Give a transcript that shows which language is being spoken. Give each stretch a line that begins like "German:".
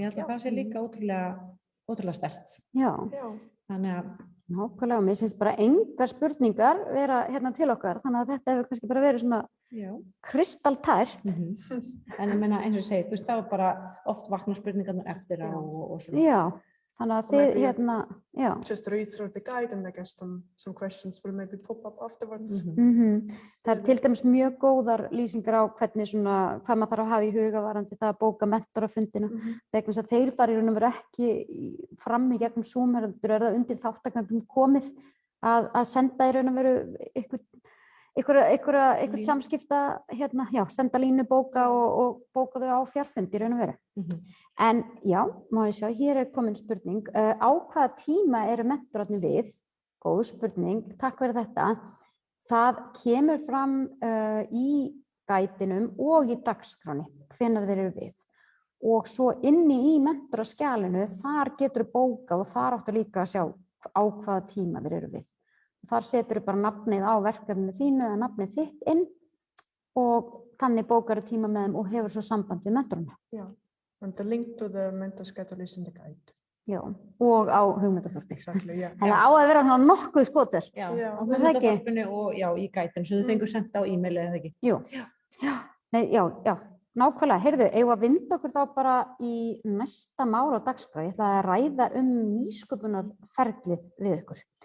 Icelandic: Ég held að það sé líka ótrúlega sterkt. Já. Þannig að nákvæmlega, mér finnst bara engar spurningar vera til okkar, þannig að þetta hefur kannski bara verið svona kristaltært. En ég meina eins og ég segi, það var bara oft vakna spurningarnar eftir á og svona. Já, þannig að þið
English: Just read through the guide and I guess some questions will maybe pop up afterwards.
Icelandic: Það er til dæmis mjög góðar lýsingar á hvernig hvað maður þarf að hafa í huga varðandi það að bóka mentorafundina. Vegna þess að þeir fara í raun og veru ekki fram í gegnum Zoom, heldur það undir þáttakendum komið að senda í raun og veru einhvern samskipta, senda línu bóka og bóka þau á fjarfund í raun og veru. En já, má ég sjá, hér er komin spurning. Á hvaða tíma eru mentorarnir við? Góð spurning, takk fyrir þetta. Það kemur fram í gætinum og í dagskránni, hvenær þeir eru við. Og svo inni í mentoraskjalinu, þar getur þú bókað og þar áttu líka að sjá á hvaða tíma þeir eru við. Þar setur þú bara nafnið á verkefninu þínu eða nafnið þitt inn og þannig bókar þú tíma með þeim og hefur svo samband við mentorana.
English: Já, and the link to the mentor schedule is in the guide.
Icelandic: Já, og á hugmyndaþorpi.
English: Exactly, yeah.
Icelandic: En það á að vera nokkuð skotelt. Já, á hugmyndaþorpinu og í gætinu, sem þau fengur senda á e-maili eða ekki. Jú, já, nákvæmlega. Heyrðu, eigum að vinda okkur þá bara í næsta mál á dagskrá. Ég ætla að ræða nýsköpunarferlið við ykkur.